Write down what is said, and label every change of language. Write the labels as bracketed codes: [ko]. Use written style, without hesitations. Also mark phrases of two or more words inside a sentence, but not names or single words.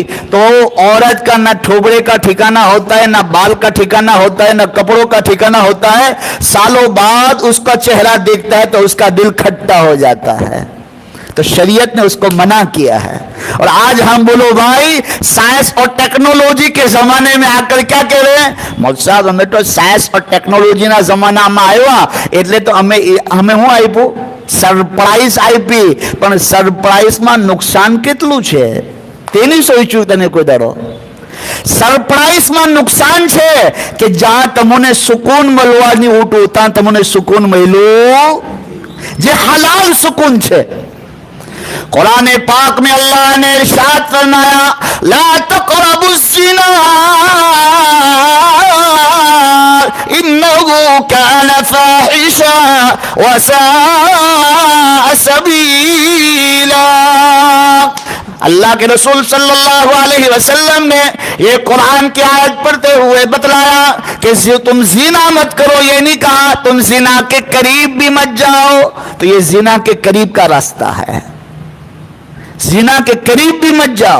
[ur] تو عورت کا نہ ٹھوبڑے کا ٹھکانہ ہوتا ہے, نہ بال کا ٹھکانہ ہوتا ہے, نہ کپڑوں کا ٹھکانہ ہوتا ہے. سالوں بعد اس کا چہرہ دیکھتا ہے تو اس کا دل کھٹا ہو جاتا ہے. تو شریعت نے اس کو منع کیا ہے. اور آج ہم بولو بھائی سائنس اور ٹیکنالوجی کے زمانے میں آ کر کیا کہہ رہے ہیں, مولوی صاحب ہمیں تو سائنس اور [gu] ટેકનોલોજી ના જમાનામાં આવ્યા એટલે તો અમે હું આપ્યું સરપ્રાઈઝ આપી. પણ સરપ્રાઈઝમાં નુકસાન કેટલું છે તેની સોચ્યું તને કોઈ દાડો? સરપ્રાઈઝમાં નુકસાન છે કે જ્યાં તમને સુકૂન મળવાની ઉઠું ત્યાં તમને સુકૂન મળ્યું જે હલાલ સુકૂન છે. [ur] قرآن پاک میں اللہ نے ارشاد فرمایا [ar] لا تقربوا الزنا انه كان فاحشا وساء سبيلا. [ur] اللہ کے رسول صلی اللہ علیہ وسلم نے یہ قرآن کی آیت پڑھتے ہوئے بتلایا کہ تم زنا مت کرو. یہ نہیں کہا تم زنا کے قریب بھی مت جاؤ. تو یہ زنا کے قریب کا راستہ ہے, زنا کے قریب بھی مت جاؤ.